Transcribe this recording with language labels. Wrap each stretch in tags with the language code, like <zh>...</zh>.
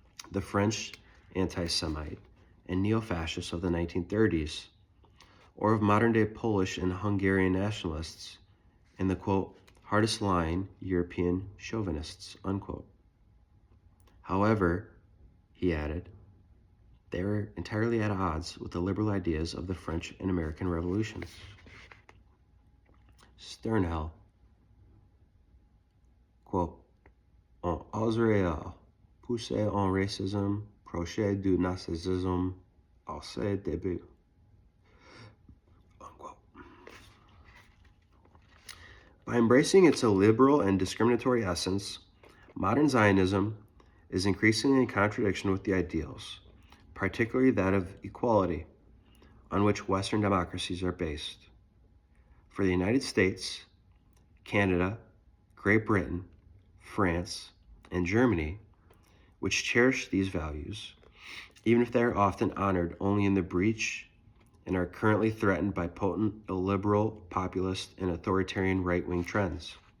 <en>the French anti-Semite and neo-fascist of the 1930s, or of modern-day Polish and Hungarian nationalists and the, quote, hardest line European chauvinists, unquote. However, he added, they are entirely at odds with the liberal ideas of the French and American revolutions.</en> <fr>Sternhell, quote, on oserait pousser un racisme proche du nazisme à ses débuts, unquote.</fr> <en>By embracing its illiberal and discriminatory essence, modern Zionism is increasingly in contradiction with the ideals, particularly that of equality, on which Western democracies are based. For the United States, Canada, Great Britain, France, and Germany, which cherish these values, even if they are often honored only in the breach and are currently threatened by potent illiberal, populist, and authoritarian right-wing trends.</en>